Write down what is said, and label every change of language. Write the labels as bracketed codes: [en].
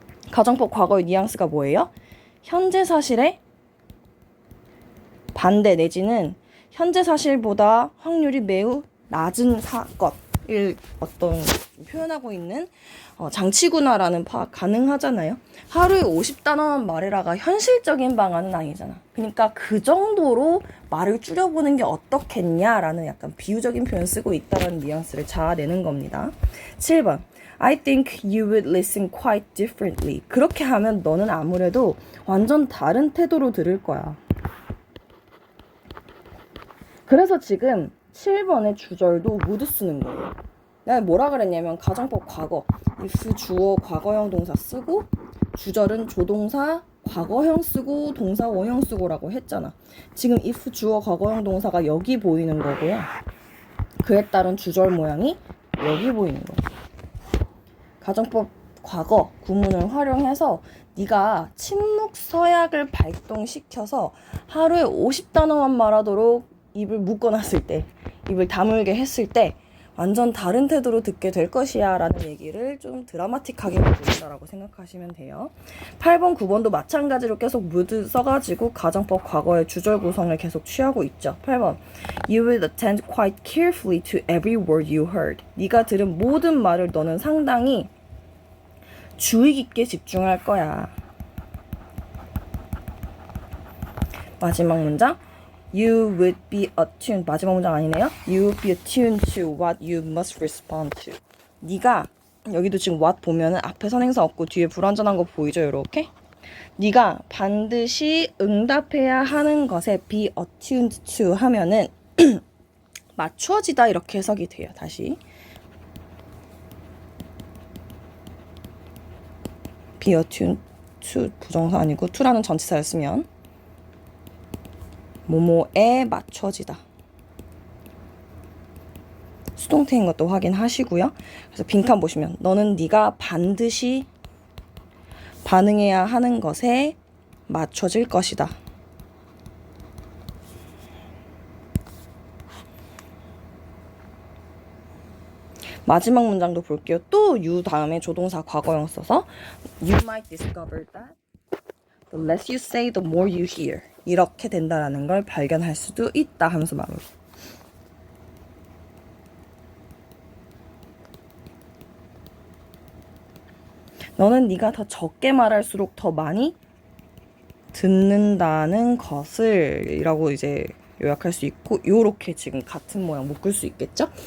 [ko] 가정법 과거의 뉘앙스가 뭐예요? 현재 사실의 반대 내지는 현재 사실보다 확률이 매우 낮은 사건을 어떤 표현하고 있는 장치구나라는 파악 가능하잖아요. 하루에 50단어만 말해라가 현실적인 방안은 아니잖아. 그러니까 그 정도로 말을 줄여보는 게 어떻겠냐라는 약간 비유적인 표현 쓰고 있다는 뉘앙스를 자아내는 겁니다. [en] 7번 I think you would listen quite differently. [ko] 그렇게 하면 너는 아무래도 완전 다른 태도로 들을 거야. 그래서 지금 7번의 주절도 would 쓰는 거예요. 내가 뭐라 그랬냐면 가정법 과거 if 주어 과거형 동사 쓰고 주절은 조동사 과거형 쓰고 동사 원형 쓰고라고 했잖아. 지금 if 주어 과거형 동사가 여기 보이는 거고요. 그에 따른 주절 모양이 여기 보이는 거예요. 가정법 과거 구문을 활용해서 네가 침묵 서약을 발동시켜서 하루에 50단어만 말하도록 입을 묶어놨을 때, 입을 다물게 했을 때 완전 다른 태도로 듣게 될 것이야 라는 얘기를 좀 드라마틱하게 보인다라고 생각하시면 돼요. 8번, 9번도 마찬가지로 계속 would 써가지고 가정법 과거의 주절 구성을 계속 취하고 있죠. [en] 8번 You will attend quite carefully to every word you heard. [ko] 네가 들은 모든 말을 너는 상당히 주의 깊게 집중할 거야. 마지막 문장 [en] You would be attuned. [ko] 마지막 문장 아니네요. [en] You would be attuned to what you must respond to. [ko] 네가 여기도 지금 what 보면은 앞에 선행사 없고 뒤에 불완전한 거 보이죠? 이렇게. 네가 반드시 응답해야 하는 것에 [en] be attuned to [ko] 하면은 맞춰지다 이렇게 해석이 돼요. 다시 be attuned to 부정사 아니고 to라는 전치사를 쓰면 뭐뭐에 맞춰지다. 수동태인 것도 확인하시고요. 그래서 빈칸 보시면 너는 네가 반드시 반응해야 하는 것에 맞춰질 것이다. 마지막 문장도 볼게요. 또 you 다음에 조동사 과거형 써서 [en] You might discover that the less you say, the more you hear. [ko] 이렇게 된다라는 걸 발견할 수도 있다 하면서 마무리. 너는 네가 더 적게 말할수록 더 많이 듣는다는 것을 이라고 이제 요약할 수 있고 요렇게 지금 같은 모양 묶을 수 있겠죠?